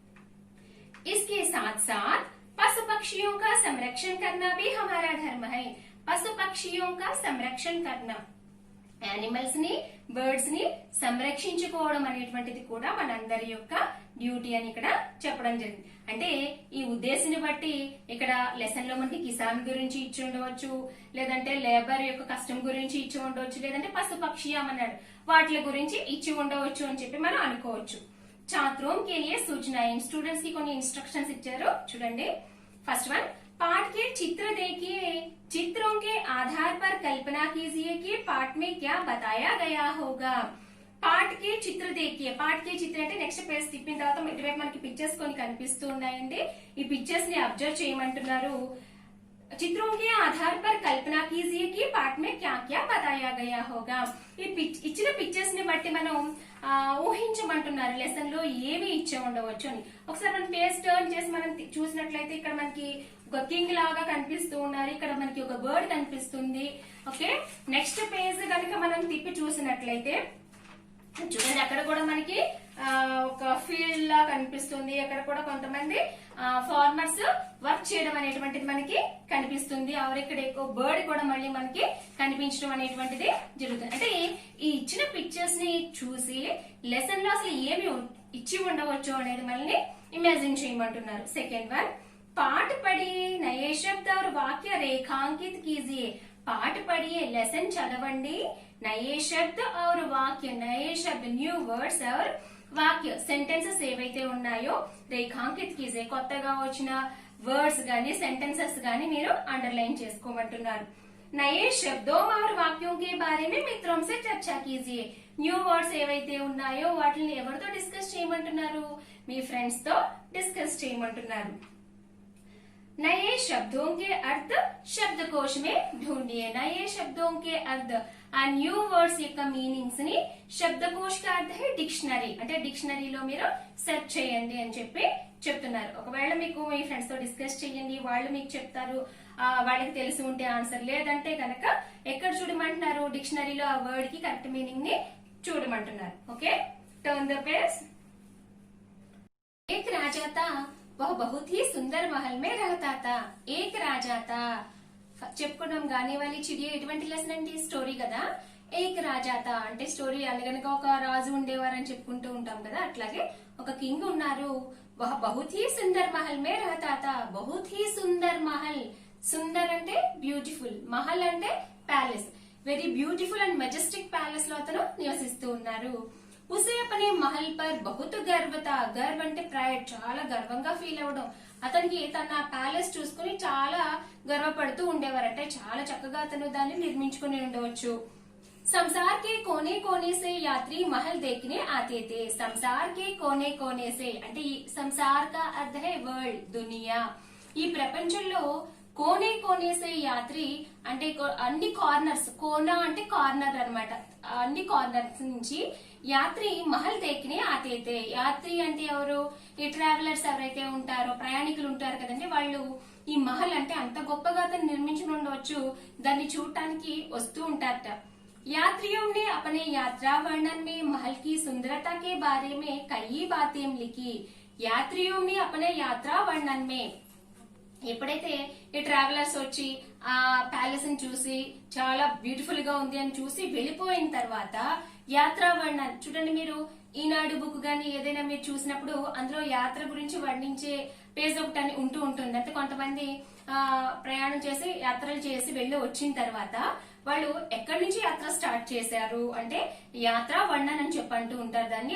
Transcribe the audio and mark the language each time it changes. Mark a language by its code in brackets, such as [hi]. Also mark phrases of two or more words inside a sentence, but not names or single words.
[hi] इसके साथ साथ पशु पक्षियों का संरक्षण करना भी हमारा धर्म है. पशु पक्षियों का संरक्षण करना [te] యానిమల్స్ ని బర్డ్స్ ని సంరక్షించుకోవడం అనేటువంటిది కూడా మనందరి యొక్క డ్యూటీ అని ఇక్కడ చెప్పడం జరిగింది. అంటే ఈ ఉద్దేశాన్ని బట్టి ఇక్కడ లెసన్ లో మనకి కిసాన్ గురించి ఇచ్చి ఉండవచ్చు, లేదంటే లేబర్ యొక్క కష్టం గురించి ఇచ్చి ఉండవచ్చు, లేదంటే పశు పక్షియం అన్నాడు వాటి గురించి ఇచ్చి ఉండవచ్చు అని చెప్పి మనం అనుకోవచ్చు. [hi] छात्रों के लिए सूचनाएं स्टूडेंट्स की [te] కొన్ని ఇన్స్ట్రక్షన్స్ ఇచ్చారు చూడండి. [en] first one, [hi] पाठ के चित्र देखिए, चित्रों के आधार पर कल्पना कीजिए कि पाठ में क्या बताया गया होगा. पाठ के चित्र देखिए, पाठ के चित्र [te] అంటే [en] next page [te] తిప్పిన తర్వాత ఇటువైపు మనకి పిక్చర్స్ కొన్ని కనిపిస్తూ ఉన్నాయండి. ఈ పిక్చర్స్ ని అబ్జర్వ్ చేయమంటున్నారు. [hi] चित्रों के आधार पर कल्पना कीजिए कि पाठ में क्या क्या बताया गया होगा. [te] ఈ ఇచ్చిన పిక్చర్స్ ని బట్టి మనం ఊహించమంటున్నారు లెసన్ లో ఏమి ఇచ్చే ఉండవచ్చు అని. ఒకసారి మనం [en] page turn [te] చేసి మనం చూసినట్లయితే ఇక్కడ మనకి ఒక కింగ్ లాగా కనిపిస్తూ ఉన్నారు, ఇక్కడ మనకి ఒక బర్డ్ కనిపిస్తుంది. ఓకే, [en] next page [te] కనుక మనం తిప్పి చూసినట్లయితే చూడండి అక్కడ కూడా మనకి ఒక ఫీల్డ్ లా కనిపిస్తుంది. అక్కడ కూడా కొంతమంది [en] farmers work [te] చేయడం అనేటువంటిది మనకి కనిపిస్తుంది. ఇక్కడ ఎక్కువ బర్డ్ కూడా మళ్ళీ మనకి కనిపించడం అనేటువంటిది జరుగుతుంది. అంటే ఈ ఇచ్చిన పిక్చర్స్ ని చూసి లెసన్ లో అసలు ఏమి ఇచ్చి ఉండవచ్చు అనేది మనల్ని ఇమాజిన్ చేయమంటున్నారు. [en] second one, [hi] पाठ पढ़िए, नए शब्द और वाक्य रेखांकित कीजिए. पाठ पढ़िए [te] लेसन చదవండి, [hi] नए शब्द और वाक्य, नए शब्द [en] new words [te] और వాక్య సెంటెన్సెస్ ఏవైతే ఉన్నాయో [hi] रेखांकित कीजिए, [te] కొత్తగా వచ్చిన వర్డ్స్ గాని సెంటెన్సెస్ గాని మీరు అండర్లైన్ చేసుకోమంటున్నారు. [hi] नए शब्दों और वाक्यों के बारे में मित्रों से चर्चा कीजिए. [en] new words [te] ఏవైతే ఉన్నాయో వాటిని ఎవరితో డిస్కస్ చేయమంటున్నారు? మీ ఫ్రెండ్స్ తో డిస్కస్ చేయమంటున్నారు. [hi] नए शब्दों के अर्थ शब्दकोश में ढूंढिए. नए शब्दों के अर्थ [te] ఆ [en] new words [te] యొక్క మీనింగ్స్ ని [hi] शब्दकोश का अर्थ है [te] డిక్షనరీ, అంటే డిక్షనరీలో మీరు సెర్చ్ చేయండి అని చెప్పి చెప్తున్నారు. ఒకవేళ మీకు మీ ఫ్రెండ్స్ తో డిస్కస్ చేయండి, వాళ్ళు మీకు చెప్తారు, వాళ్ళకి తెలిసి ఉంటే ఆన్సర్, లేదంటే కనుక ఎక్కడ చూడమంటున్నారు? డిక్షనరీలో ఆ వర్డ్ కి [en] correct meaning [te] ని చూడమంటున్నారు. [en] okay, turn the page. [hi] एक राजा था, वह बहुत ही सुंदर महल में रहता था. एक राजा था [te] చెప్పుకున్నాం గానే [hi] वाली चिड़िया [te] ఎటువంటి లెసన్ అంటే స్టోరీ కదా. [hi] एक राजा था [te] అంటే స్టోరీ అనగనగా ఒక రాజు ఉండేవారని చెప్పుకుంటూ ఉంటాం కదా, అట్లాగే ఒక కింగ్ ఉన్నారు. [hi] वह बहुत ही सुंदर महल में रहता था. बहुत ही सुंदर महल, [te] సుందర్ అంటే బ్యూటిఫుల్, మహల్ అంటే ప్యాలెస్, [en] very beautiful and majestic palace [te] లో అతను నివసిస్తూ ఉన్నారు. [hi] उसे अपने महल पर बहुत गर्व था. [te] గర్వ్ అంటే ప్రైడ్, చాలా గర్వంగా ఫీల్ అవ్వడం. అతనికి తన ప్యాలెస్ చూసుకుని చాలా గర్వపడుతూ ఉండేవారంటే చాలా చక్కగా అతను దాన్ని నిర్మించుకుని ఉండవచ్చు. [hi] संसार के कोने कोने से यात्री महल देखने आते थे. संसार के कोने कोने से అంటే संसार का अर्थ है వరల్డ్, దునియా. [te] ఈ ప్రపంచంలో [hi] कोने कोने से यात्री [te] అంటే అన్ని కార్నర్స్, కోనా అంటే కార్నర్ అన్నమాట, అన్ని కార్నర్స్ నుంచి [hi] यात्री महल देखने आते थे. [te] యాత్రి అంటే ఎవరు? ఈ ట్రావెలర్స్ ఎవరైతే ఉంటారో, ప్రయాణికులు ఉంటారు కదండి, వాళ్ళు ఈ మహల్ అంటే అంత గొప్పగా అతను నిర్మించి ఉండవచ్చు, దాన్ని చూడటానికి వస్తూ ఉంటారట. [hi] यात्रियों ने अपने यात्रा वर्णन में महल की सुंदरता के बारे में कई बातें लिखी. यात्रियों ने अपने यात्रा वर्णन में [te] ఎప్పుడైతే ఈ ట్రావెలర్స్ వచ్చి ఆ ప్యాలెస్ ని చూసి చాలా బ్యూటిఫుల్ గా ఉంది అని చూసి వెళ్ళిపోయిన తర్వాత [hi] यात्रा वर्णन [te] చూడండి, మీరు ఈనాడు బుక్ గాని ఏదైనా మీరు చూసినప్పుడు అందులో యాత్ర గురించి వర్ణించే పేజ్ ఒకటి అని ఉంటూ ఉంటుంది. అంటే కొంతమంది ప్రయాణం చేసి యాత్రలు చేసి వెళ్ళి వచ్చిన తర్వాత వాళ్ళు ఎక్కడి నుంచి యాత్ర స్టార్ట్ చేశారు అంటే [hi] यात्रा वर्णन [te] అని చెప్పంటూ ఉంటారు దాన్ని.